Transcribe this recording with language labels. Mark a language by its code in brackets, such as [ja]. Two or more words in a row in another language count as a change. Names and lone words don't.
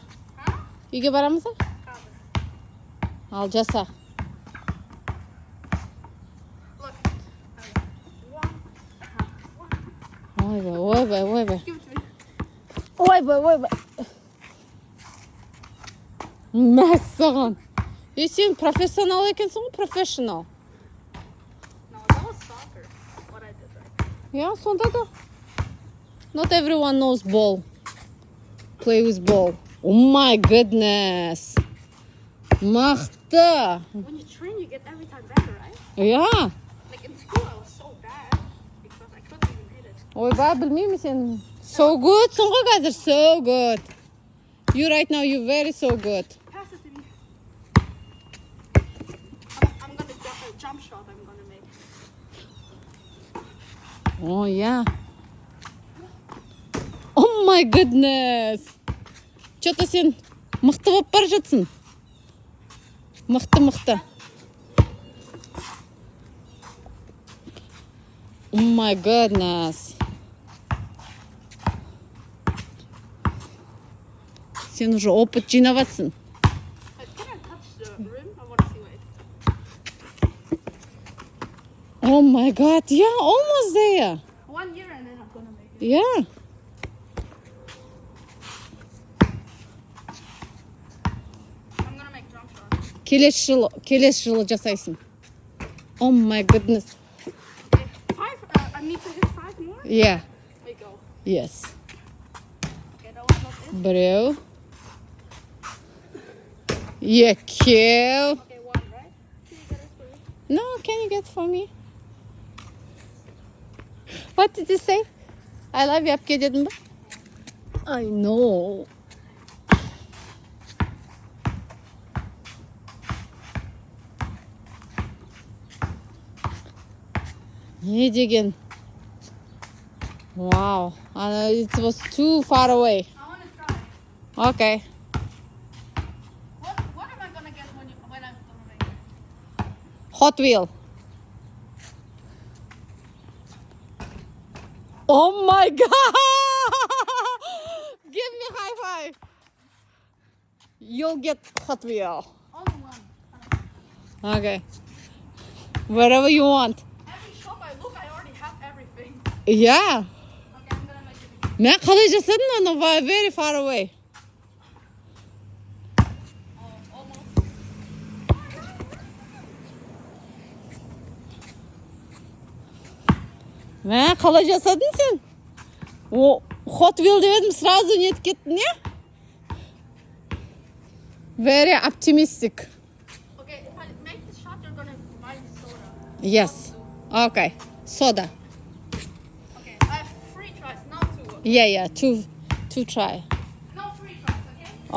[en] Huh? [kk] Үйге барамыз ба? Қазір. Ал жаса. [en] Look. One. [kk] Ойбай, ойбай, ойбай. [en] Give it to me. [kk] Ойбай, ойбай. Мәссаған. Сен [ru] профессионал екенсің [kk] ғой, профессионал. [en] No, that was soccer. What I did right. Yeah, [kk] сонда да. [en] Not everyone knows ball. Play with ball. Oh my goodness. [kk] Мықты. [en] When you train, you get every time better, right? Yeah. Like in school, I was so bad because I couldn't even hit it. [kk] Ойбай, білмеймін сен. [en] So good. [kk] Сың ғой қазір. [en] So good. You right now, you very so good. Pass it to me. I'm gonna jump shot. I'm gonna make. Oh yeah. Oh my goodness. [ru] Что-то [kk] сен мықты болып бара жатсың. Мықты, мықты. Oh my goodness. Сен уже опыт жинап жатсың. [en] Can I touch the rim? I want to see it. Oh my god. Yeah, almost there. 1 year and then I'm gonna make it. Yeah. I'm gonna make jump shot. [kk] Келесі жылы жасайсың. [en] Oh my goodness. Okay. 5. I need to hit 5 more. Yeah. There you go. Yes. Okay, that was not it. [kk] Біреу. Екеу. [en] Okay, 1, right? Can you get it for me? No, can you get for me? What did you say? I love you [kk] әпке дедің ба? [en] I know. [kk] Не деген? [en] Wow. It was too far away. I want to try. Okay. What am I gonna get when I'm gonna make it? Hot wheel. Oh my god! Give me high five. You'll get Hot wheel. Only one. Okay. Wherever you want. Every shop I look, I already have everything. Yeah. Okay, I'm gonna make it again. [kk] Мен қалай жасадым оны? [en] Very far away. Oh, almost. [kk] Мен қалай жасадың сен? О, [en] Hot wheel [kk] деп едім, сразу нетіп кеттің, не? [en] Very optimistic. Okay, if I make the shot, you're gonna buy the soda. Yes. Okay. Soda. Okay, I have 3 tries, not 2. Okay? Yeah. Two try. No 3 tries, okay?